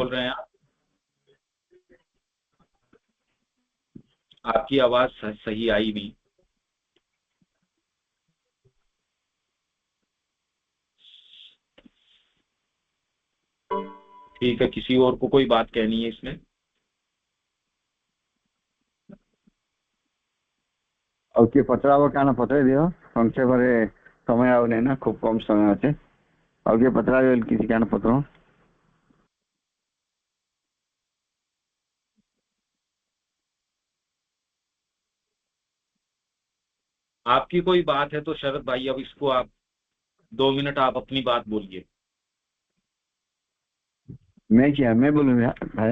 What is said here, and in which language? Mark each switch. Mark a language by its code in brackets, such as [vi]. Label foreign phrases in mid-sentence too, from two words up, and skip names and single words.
[hi] बोल रहे हैं आप? आपकी आवाज सही आई नहीं। ठीक है, किसी और को कोई बात कहनी है इसमें? [or] ଆଉ କିଏ ପଚରାବ କାଣା ପଚାରି ଦିଅ, ସଂକ୍ଷେପରେ ସମୟ ଆଉ ନାହିଁ ନା, ଖୁବ କମ ସମୟ ଅଛି। ଆଉ କିଏ ପଚରାବେ ବୋଲି କିଛି କାଣା ପଚାର। [hi] आपकी कोई बात है तो शरद भाई अब इसको आप 2 मिनट आप अपनी बात बोलिए। मैं क्या, मैं बोलूँ भाई?